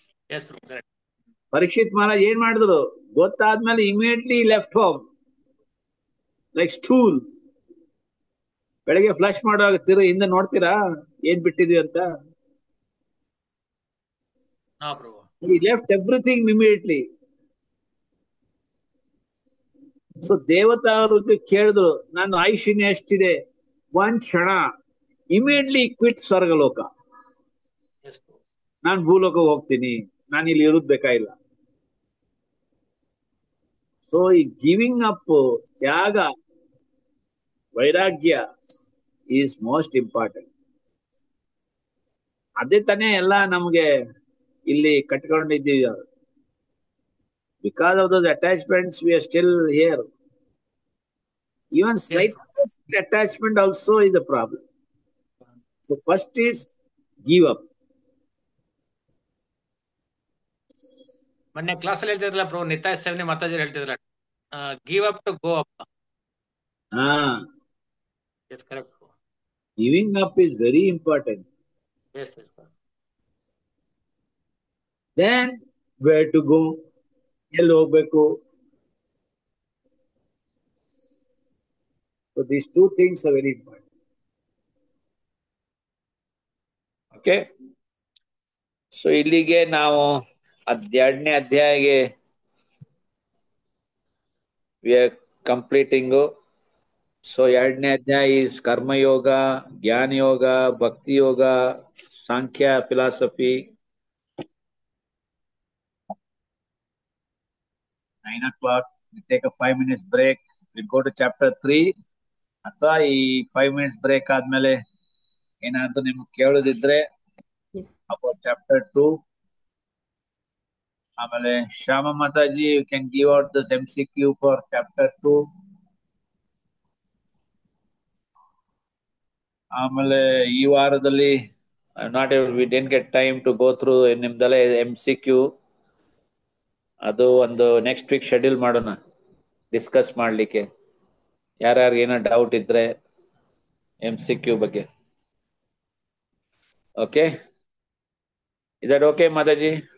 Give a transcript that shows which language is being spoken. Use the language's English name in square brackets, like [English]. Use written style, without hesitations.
[English] Yes Prabhu, correct. Parikshit Maharaj [Kannada] ಏನ್ ಮಾಡಿದ್ರು ಗೊತ್ತಾದ್ಮೇಲೆ [English] Immediately left home like stool. [Kannada] ಬೆಳಗ್ಗೆ ಫ್ಲಶ್ ಮಾಡುವಾಗ ಹಿಂದೆ ನೋಡ್ತೀರಾ ಏನ್ ಬಿಟ್ಟಿದ್ವಿ ಅಂತ? ಹಾ ಪ್ರಭು. [English] He left everything immediately. [Kannada] So ದೇವತಾ ಅವರು ಕೇಳಿದ್ರು, ನಾನು ಆಯುಷ್ಯ ಎಷ್ಟಿದೆ? 1 ಕ್ಷಣ. [English] Immediately quit ಸ್ವರ್ಗಲೋಕ. [Kannada] ನಾನು ಭೂಲೋಕ ಹೋಗ್ತೀನಿ, ನಾನು ಇಲ್ಲಿ ಇರೋದ್ ಬೇಕಾಗಿಲ್ಲ. [English] So ಈ giving up, ತ್ಯಾಗ, ವೈರಾಗ್ಯ ಈಸ್ ಮೋಸ್ಟ್ ಇಂಪಾರ್ಟೆಂಟ್. [Kannada] ಅದೇ ತಾನೇ ಎಲ್ಲ ನಮ್ಗೆ ಇಲ್ಲಿ ಕಟ್ಕೊಂಡಿದ್ದೀವಿ. [English] Because of those attachments we are still here. Even slightest attachment also is a problem. So first is give up. [Kannada] ಮೊನ್ನೆ ಕ್ಲಾಸ್ ಅಲ್ಲಿ ಹೇಳ್ತಿದ್ರಲ್ಲ ಪ್ರಭು, ನಿತಾಯ್ ಸೇವನೆ Mataji ಹೇಳ್ತಿದ್ರಲ್ಲ, [English] Give up to go up. Yes correct. Giving up is very important. Yes, yes. Then where to go? [Kannada] ಎಲ್ಲಿ ಹೋಗ್ಬೇಕು? [English] So these two things are very important. Okay. [Kannada] So ಇಲ್ಲಿಗೆ ನಾವು 2ನೇ ಅಧ್ಯಾಯಗೆ [English] we are completing. [Kannada] So 2ನೇ ಅಧ್ಯಾಯ is karma yoga, ಜ್ಞಾನ ಯೋಗ, ಭಕ್ತಿ ಯೋಗ, ಸಾಂಖ್ಯ philosophy. [English] 9 o'clock we take a 5 minutes break. We go to chapter 3. [Kannada] ಅಥವಾ ಈ 5 minutes ಬ್ರೇಕ್ ಆದ್ಮೇಲೆ ಏನಾದ್ರು ನಿಮ್ಗೆ ಕೇಳೋದಿದ್ರೆ [English] about chapter 2. ಆಮೇಲೆ Shyama Mataji, you can give out this MCQ for chapter 2. [Kannada] ಆಮೇಲೆ ಈ ವಾರದಲ್ಲಿ [English] we didn't get time to go through [Kannada] ನಿಮ್ದೆಲ್ಲ [English] MCQ. [Kannada] ಅದು ಒಂದು [English] next week schedule [Kannada] ಮಾಡೋಣ ಡಿಸ್ಕಸ್ ಮಾಡ್ಲಿಕ್ಕೆ. ಯಾರ್ಯಾರು ಏನೋ ಡೌಟ್ ಇದ್ರೆ MCQ ಬಗ್ಗೆ. [English] Okay, is that okay, Mataji?